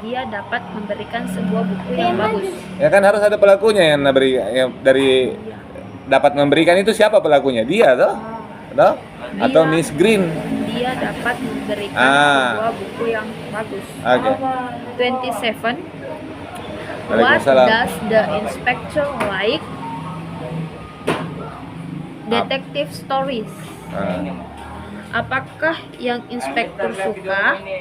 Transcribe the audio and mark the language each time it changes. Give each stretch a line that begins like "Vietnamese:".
Indonesian: Dia dapat memberikan sebuah buku yang bagus. Ya kan harus ada pelakunya yang dari dapat memberikan itu siapa pelakunya? Dia toh? Atau Miss Green? Dia dapat memberikan sebuah buku yang bagus. Oke.
English: 27. What
Arabic: Waalaikumsalam.
English: does the inspector like? Detective stories.
Indonesian: Apakah yang inspektur suka?